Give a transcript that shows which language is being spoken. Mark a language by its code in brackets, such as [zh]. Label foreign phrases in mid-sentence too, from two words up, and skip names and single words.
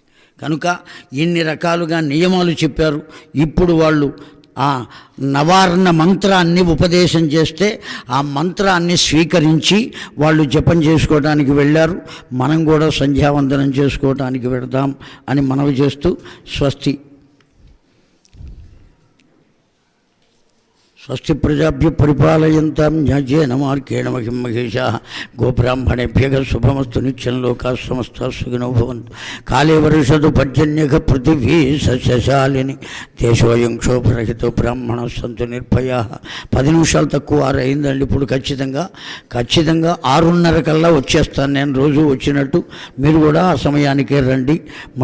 [te] కనుక ఇన్ని రకాలుగా నియమాలు చెప్పారు. ఇప్పుడు వాళ్ళు ఆ నవార్ణ మంత్రాన్ని ఉపదేశం చేస్తే ఆ మంత్రాన్ని స్వీకరించి వాళ్ళు జపం చేసుకోవడానికి వెళ్ళారు. మనం కూడా సంధ్యావందనం చేసుకోవడానికి వెళదాం అని మనవి చేస్తూ స్వస్తి. [sa] స్వస్తి ప్రజాభ్య పరిపాలయంతాం న్యాయేన మార్గేణ మహిం మహేషాః. గోబ్రాహ్మణేభ్యః శుభమస్తు నిత్యం. లోకాః సమస్తాః సుఖినో భవంతు. కాలే వర్షతు పర్జన్యః పృథివీ సస్యశాలిని. దేశోऽయం క్షోభరహితో బ్రాహ్మణాః సంతు నిర్భయాః. [te] 10 నిమిషాలు తక్కువ 6 అయిందండి. ఇప్పుడు ఖచ్చితంగా 6:30 కల్లా వచ్చేస్తాను నేను. రోజు వచ్చినట్టు మీరు కూడా ఆ సమయానికే రండి.